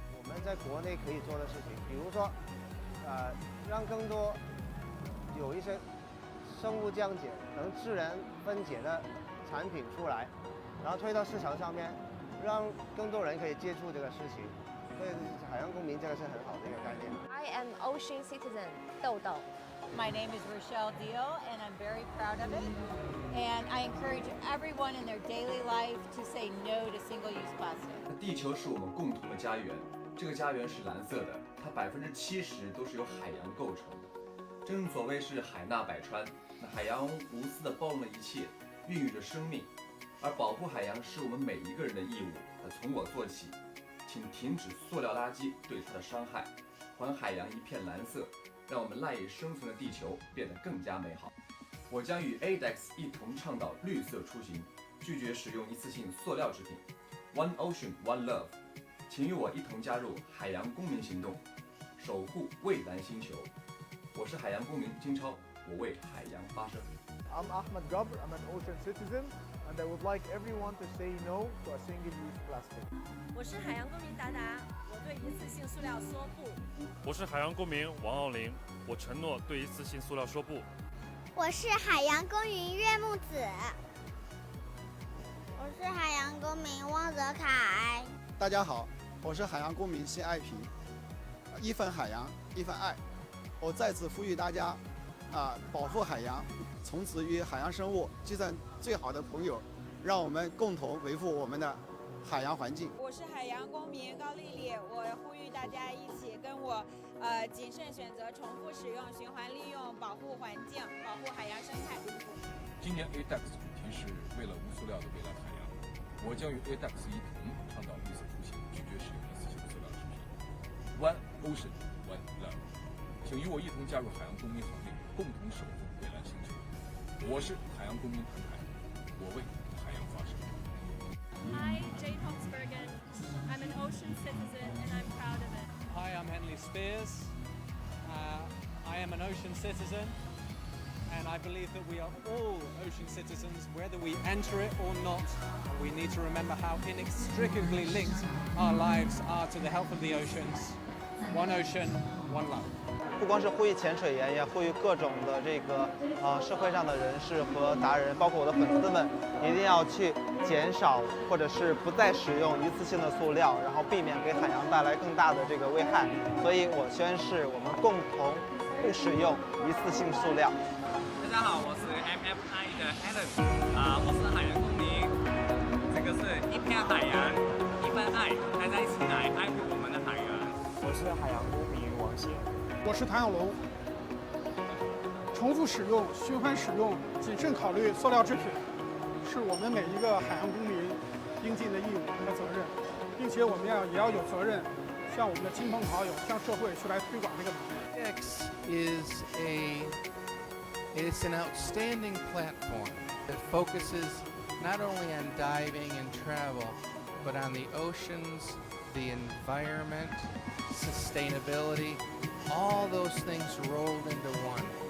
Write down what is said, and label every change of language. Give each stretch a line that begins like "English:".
Chinese: 我们在国内可以做的事情，比如说，让更多有一些生物降解、能自然分解的产品出来，然后推到市场上面，让更多人可以接触这个事情。所以海洋公民这个是很好的一个概念。
English: I am ocean citizen 豆豆。 My name is Rochelle Dio, and I'm very proud of it. And I encourage everyone in their daily life to say no to single-use plastic.
Chinese: 地球是我们共同的家园，这个家园是蓝色的，它70%都是由海洋构成的。正所谓是海纳百川，那海洋无私地包容了一切，孕育着生命。而保护海洋是我们每一个人的义务。从我做起，请停止塑料垃圾对它的伤害，还海洋一片蓝色，让我们赖以生存的地球变得更加美好。我将与 ADEX 一同倡导绿色出行，拒绝使用一次性塑料制品。
English: One Ocean, One Love，
Chinese: 请与我一同加入海洋公民行动，守护蔚蓝星球。我是海洋公民金超，我为海洋发声。
English: I'm Ahmed Gabr, I'm an ocean citizen, and I would like everyone to say no to a single-use plastic.
Chinese: 我是海洋公民达达，我对一次性塑料说不。我是海洋公民王奥林，我承诺对一次性塑料说不。我是海洋公民岳木子。我是海洋公民汪泽凯。大家好，我是海洋公民辛爱平。一份海洋，一份爱。我再次呼吁大家，保护海洋，从此与海洋生物结成最好的朋友，让我们共同维护我们的海洋环境。我是海洋公民高丽丽，我呼吁大家一起跟我谨慎选择重复使用、循环利用，保护环境，保护海洋生态。今年 ADEX 主题是为了无塑料的蔚蓝海洋，我将与 ADEX 一同倡导绿色出行，拒绝使用一次性塑料制品。
English: One Ocean, One Love，
Chinese: 请与我一同加入海洋公民行列，共同守护蔚蓝星球。我是海洋公民谭凯，我为海洋发声。
English: Hi, Jade Hoxbergen. I'm an ocean citizen and I'm proud of it. Hi, I'm Henley Spears. I am an ocean citizen, and I believe that we are all ocean citizens, whether we enter it or not. We need to remember how inextricably linked our lives are to the health of the oceans. One ocean, one love.
Chinese: 不光是呼吁潜水员，也呼吁各种的这个社会上的人士和达人，包括我的粉丝们，一定要去减少或者是不再使用一次性的塑料，然后避免给海洋带来更大的这个危害。所以我宣誓，我们共同不使用一次性塑料。大家好，我是 MFI 的 Alan， 我是海洋公民，这个是一片海洋，一份爱，大家一起来爱护我们的海洋。我是海洋公民王鑫。我是谭小龙。重复使用、循环使用、谨慎考虑塑料制品，是我们每一个海洋公民应尽的义务和责任，并且我们也要有责任，向我们的亲朋好友、向社会去来推广这个理念。
English: ADEX is an outstanding platform that focuses not only on diving and travel, but on the oceans, the environment, sustainability, all those things rolled into one.